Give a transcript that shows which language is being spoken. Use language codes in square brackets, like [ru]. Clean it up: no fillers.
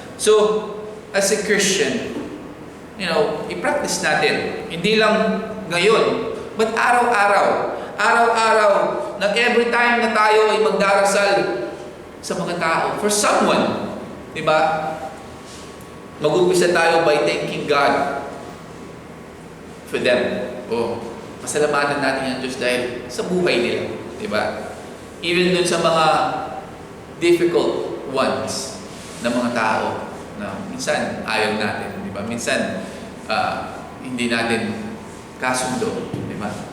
[tl] So, [en] as a Christian, [tl] i-practice natin, hindi lang ngayon, But araw-araw, na [en] every time [tl] na tayo ay magdarasal sa mga tao, [en] for someone, [tl] di ba? Mag-umpisa tayo [en] by thanking God for them. [tl] Pasalamatan natin ang Diyos dahil sa buhay nila, di ba? Even dun sa mga [en] difficult ones [tl] na mga tao na minsan ayaw natin, di ba? Minsan hindi natin kasundo, di ba?